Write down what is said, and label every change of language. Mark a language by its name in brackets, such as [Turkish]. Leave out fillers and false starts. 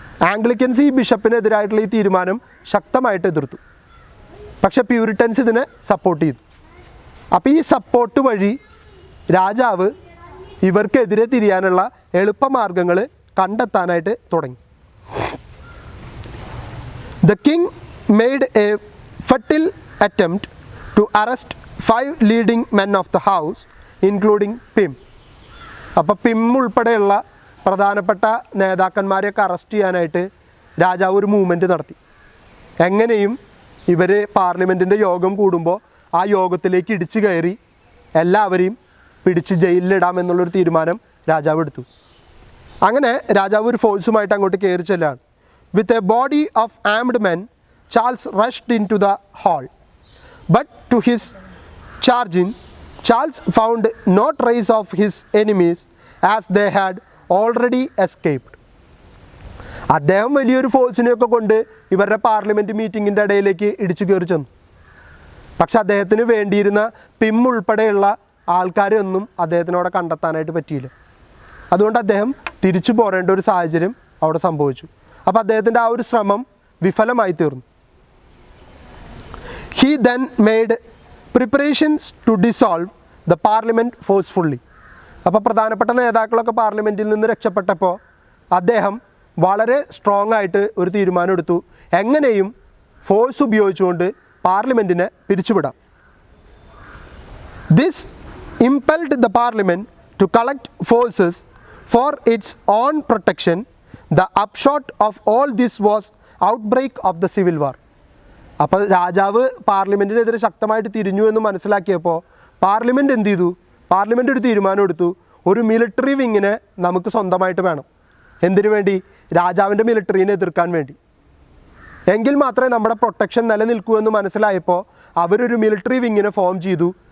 [Malayalam] ആംഗ്ലിക്കൻസ് ഈ ബിഷപ്പിനെതിരായിട്ടുള്ള ഈ തീരുമാനം ശക്തമായിട്ട് എതിർത്തു. പക്ഷേ പ്യൂരിറ്റൻസ് ഇതിനെ സപ്പോർട്ട് ചെയ്തു. അപ്പോൾ ഈ സപ്പോർട്ട് വഴി രാജാവ് ഇവർക്കെതിരെ തിരിയാനുള്ള എളുപ്പമാർഗ്ഗങ്ങൾ കണ്ടെത്താനായിട്ട് തുടങ്ങി. [English] The king made a futile attempt to arrest 5 leading men of the house, including Pym. [Malayalam] അപ്പോൾ പിം ഉൾപ്പെടെയുള്ള പ്രധാനപ്പെട്ട നേതാക്കന്മാരെയൊക്കെ അറസ്റ്റ് ചെയ്യാനായിട്ട് രാജാവ് ഒരു മൂവ്മെൻറ്റ് നടത്തി. എങ്ങനെയും ഇവർ പാർലമെൻറ്റിൻ്റെ യോഗം കൂടുമ്പോൾ ആ യോഗത്തിലേക്ക് ഇടിച്ചു കയറി എല്ലാവരെയും പിടിച്ച് ജയിലിലിടാമെന്നുള്ളൊരു തീരുമാനം രാജാവ് എടുത്തു. അങ്ങനെ രാജാവ് ഒരു ഫോഴ്സുമായിട്ട് അങ്ങോട്ട് കയറി ചെല്ലാണ്. [English] With a body of armed men, Charles rushed into the hall. But to his chagrin, Charles found no trace of his enemies as they had already escaped. [Malayalam] അദ്ദേഹം വലിയൊരു ഫോഴ്സിനെയൊക്കെ കൊണ്ട് ഇവരുടെ പാർലമെൻറ്റ് മീറ്റിങ്ങിൻ്റെ ഇടയിലേക്ക് ഇടിച്ചു കയറി ചെന്നു. പക്ഷെ അദ്ദേഹത്തിന് വേണ്ടിയിരുന്ന പിം ഉൾപ്പെടെയുള്ള ആൾക്കാരെയൊന്നും അദ്ദേഹത്തിനവിടെ കണ്ടെത്താനായിട്ട് പറ്റിയില്ല. അതുകൊണ്ട് അദ്ദേഹം തിരിച്ചു പോരേണ്ട ഒരു സാഹചര്യം അവിടെ സംഭവിച്ചു. അപ്പോൾ അദ്ദേഹത്തിൻ്റെ ആ ഒരു ശ്രമം വിഫലമായി തീർന്നു. [English] He then made preparations to dissolve the parliament forcefully. [Malayalam] അപ്പോൾ പ്രധാനപ്പെട്ട നേതാക്കളൊക്കെ പാർലമെൻറ്റിൽ നിന്ന് രക്ഷപ്പെട്ടപ്പോൾ അദ്ദേഹം വളരെ സ്ട്രോങ് ആയിട്ട് ഒരു തീരുമാനം എടുത്തു. എങ്ങനെയും ഫോഴ്സ് ഉപയോഗിച്ചുകൊണ്ട് പാർലമെൻറ്റിനെ പിരിച്ചുവിടാം. [English] This impelled the parliament to collect forces for its own protection. The upshot of all this was outbreak of the civil war. [Malayalam] അപ്പോൾ രാജാവ് പാർലമെൻറ്റിനെതിരെ ശക്തമായിട്ട് തിരിഞ്ഞു എന്ന് മനസ്സിലാക്കിയപ്പോൾ പാർലമെൻറ്റ് എന്ത് ചെയ്തു? പാർലമെൻറ്റ് ഒരു തീരുമാനം എടുത്തു. ഒരു മിലിറ്ററി വിങ്ങിനെ നമുക്ക് സ്വന്തമായിട്ട് വേണം. എന്തിനു വേണ്ടി? രാജാവിൻ്റെ മിലിറ്ററീനെ എതിർക്കാൻ വേണ്ടി. എങ്കിൽ മാത്രമേ നമ്മുടെ പ്രൊട്ടക്ഷൻ നിലനിൽക്കൂ എന്ന് മനസ്സിലായപ്പോൾ അവരൊരു മിലിറ്ററി വിങ്ങിനെ ഫോം ചെയ്തു.